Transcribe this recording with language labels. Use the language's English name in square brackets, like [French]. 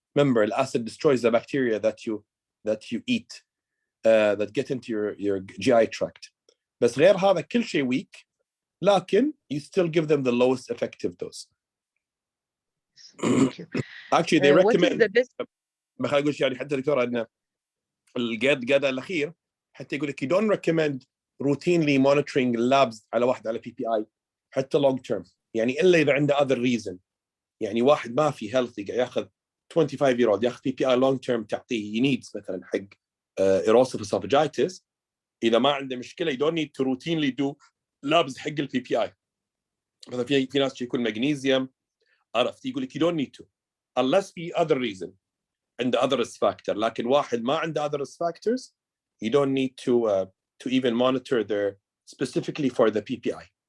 [English] Remember, the acid destroys the bacteria that you eat that get into your GI tract. [Arabic] بس غير هذا كل شيء [English] weak، لكن you still give them the lowest effective dose. Thank you. Actually they recommend. What is the best? [Arabic] ما خليني اقول يعني حتى دكتور ان القاعده الاخير حتى يقول لك [English] you don't recommend routinely monitoring labs [Arabic] على واحد على بي بي اي حتى [English] long term، [Arabic] يعني الا اذا عنده [English] other reason. [Arabic] يعني واحد ما في healthy قاعد ياخذ 25 year old ياخذ بي بي اي [English] long term [Arabic] تعطيه needs مثلا حق erosive esophagitis، اذا ما عنده مشكله [English] you don't need to routinely do labs [Arabic] حق البي بي اي. مثلا في ناس يكون مغنيسيوم عرفت، يقول لك [English] you don't need to unless [Arabic] في [English] other reason [Arabic] عند [English] other risk factor. [Arabic] لكن واحد ما عنده [English] other risk factors you don't need to even monitor their specifically for the PPI.